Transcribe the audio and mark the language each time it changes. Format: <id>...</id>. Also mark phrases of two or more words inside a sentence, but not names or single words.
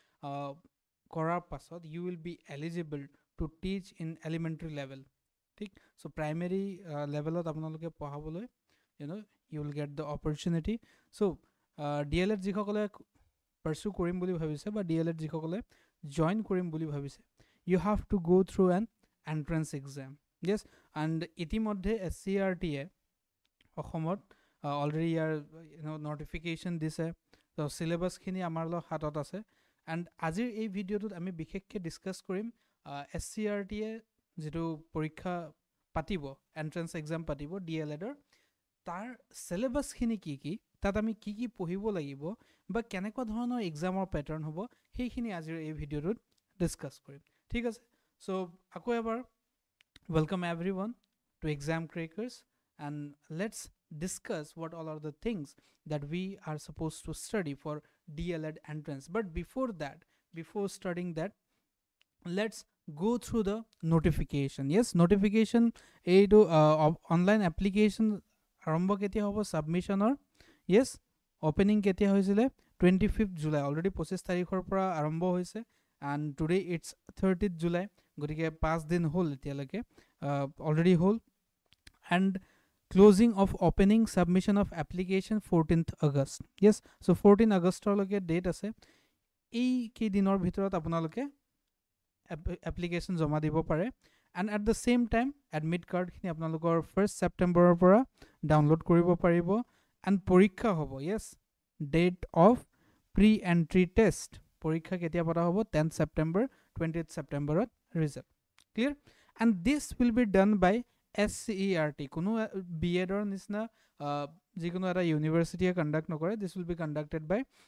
<as>কৰাৰ পাছত</as> <en>you will be eligible to teach in elementary level ठीक so primary level</en> <as>ত আপোনালোকে পঢ়াবলৈ</as> <en>you will get the opportunity so</en> <as>DLED jikhokole</as> <en>pursue</en> <as>কৰিম বুলি ভাবিছে বা DLED যিসকলে</as> <en>join</en> <as>কৰিম বুলি ভাবিছে</as> <en>you have to go through an entrance exam yes and</en> <as>ইতিমধ্যে SCRT এ অসমত already ইয়াৰ notification দিছে</as> <en>so syllabus</en> <as>খিনি আমাৰ লৈ হাতত আছে and আজিৰ এই video টোত আমি বিশেষকৈ discuss কৰিম SCRT এ যেটো পৰীক্ষা পাতিব</as> <en>entrance exam</en> <as>পাতিব DLED ৰ তাৰ সিলেবাস খিনি কি তাত আমি কি পঢ়িব লাগিব বা কেনেকুৱা ধৰণৰ</as> <en>examৰ pattern</en> <as>হ'ব সেইখিনি আজিৰ এই ভিডিওত ডিসকাস কৰিম ঠিক আছে সো আকৌ এবাৰ</as> <en>welcome everyone to Exam Crackers and let's discuss what all are the things that we are supposed to study for DLED entrance but before studying that let's go through the notification yes notification to online application</en> <as>আৰম্ভ কেতিয়া হ'ব</as> <en>submission or yes opening</en> <as>কেতিয়া হৈছিল 25th July already 25 তাৰিখৰ পৰা আৰম্ভ হৈছে</as> <en>and today it's 30th July</en> <as>গতিকে 5 দিন হ'ল এতিয়ালৈকে already hol</as> <en>and closing of opening submission of application 14th August yes so</en> <as>14 August loke date আছে এই কেই দিনৰ ভিতৰত আপোনালোকে</as> <en>application</en> <as>জমা দিব পাৰে</as> <en>and at the same time admit card</en> <as>khini apnalokor 1st September pora</as> <en>download</en> <as>কৰিব পাৰিব</as> <en>and</en> <as>পৰীক্ষা হ'ব</as> <en>yes date of pre entry test</en> <as>পৰীক্ষা কেতিয়া পতা হ'ব</as> <en>10th September 20th September result clear and this will be done by SCERT kono B.Ed or</en> <as>নিচিনা যিকোনো এটা</as> <en>university conduct nokore this will be conducted by</en>